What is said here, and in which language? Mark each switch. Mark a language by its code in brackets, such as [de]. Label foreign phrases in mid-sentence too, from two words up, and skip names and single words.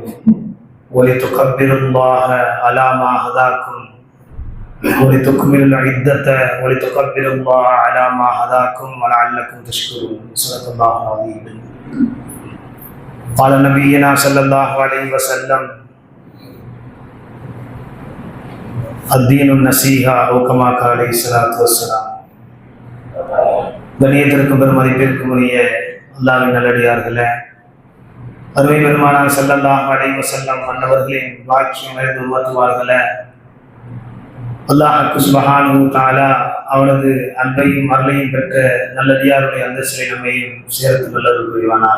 [ar] ولتكبروا الله على ما هداكم ولتكملوا العدة ولتكبروا الله على ما هداكم ولعلكم تشكرون. صدق الله العظيم. قال نبينا صلى الله عليه وسلم: الدين النصيحة أو كما قال عليه الصلاة والسلام. [ta] கண்ணியத்திற்கும் பெருமதிப்பிற்கும் உரிய அல்லாஹ்வின் நல்லடியார்களே, அருமை பெருமானார் [ar] صلى الله عليه وسلم [ta] அன்னவர்களின் வாக்கியம் அறிந்து உம்மத்துவார்களே, அல்லாஹ் [ar] سبحانه وتعالى [ta] அவனது அன்பையும் அருளையும் பெற்ற நல்லடியாருடைய அந்தஸ்தை நம்மையும் சேர்த்து நல்லது புரிவானார்.